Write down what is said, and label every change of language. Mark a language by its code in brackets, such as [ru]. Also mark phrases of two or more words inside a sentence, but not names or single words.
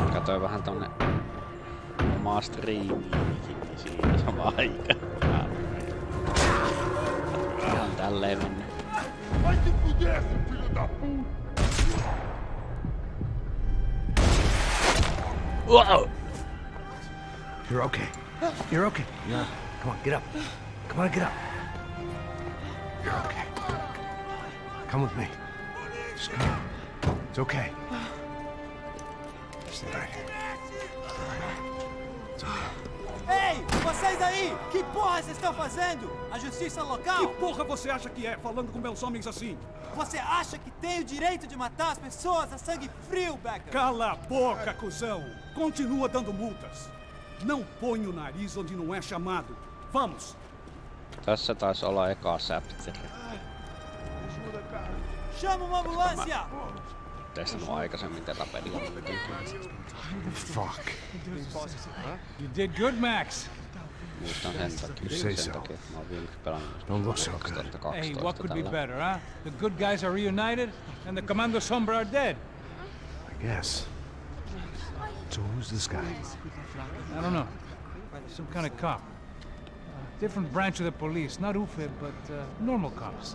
[fi] Katsoin vähän tonne omaa striimiinkin siinä samaan aikaan. Ihan tälleen mennyt. [pt] Vai se fuder, seu filho da puta! [en] Wow! You're okay. You're okay. Yeah. Come on, get up. Come on, get up. You're okay. Come with me. Just come. It's okay. Stay right here. It's okay. [pt] Ei, vocês aí! Que porra vocês estão fazendo? A justiça local? Que porra você acha que é, falando com meus homens assim? Você acha que tem o direito de matar as pessoas a sangue frio, Becker? Cala a boca, cuzão! Continua dando multas. Não põe o nariz onde não é chamado. Vamos! [fi] Tässä taisi olla eka chapteri. [pt] Chama uma ambulância! [fi] Testannut aikaisemmin tätä peliä. [en] Fuck. You did good, Max. [fi] Muistan sen takia, [en] say [fi] sen [en] so. [fi] takia, että mä oon viimeksi pelannut [en] Don't look so good. [fi] 2012 [en] Hey, what could be [fi] tällä. [en] better, huh? The good guys are reunited, and the Commando Sombra are dead. I guess. So who's this guy? I don't know. Some kind of cop. Different branch of the police. Not UFE, but normal cops.